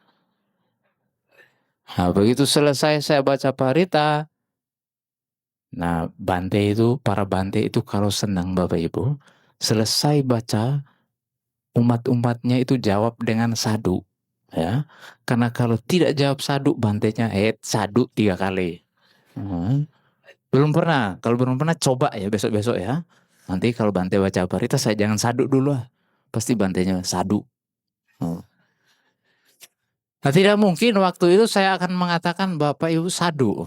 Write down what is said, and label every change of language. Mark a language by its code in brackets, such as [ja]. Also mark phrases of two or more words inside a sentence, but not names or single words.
[id] Nah, begitu selesai saya baca parita. Nah, para Bante itu kalau senang Bapak Ibu, selesai baca, umat-umatnya itu jawab dengan sadu. Ya, karena kalau tidak jawab sadu, Bantenya sadu 3 kali. Kalau belum pernah coba ya besok-besok ya. Nanti kalau Bante baca parita saya jangan sadu dulu lah. Pasti Bantenya sadu. Nah, tidak mungkin waktu itu saya akan mengatakan Bapak Ibu sadu.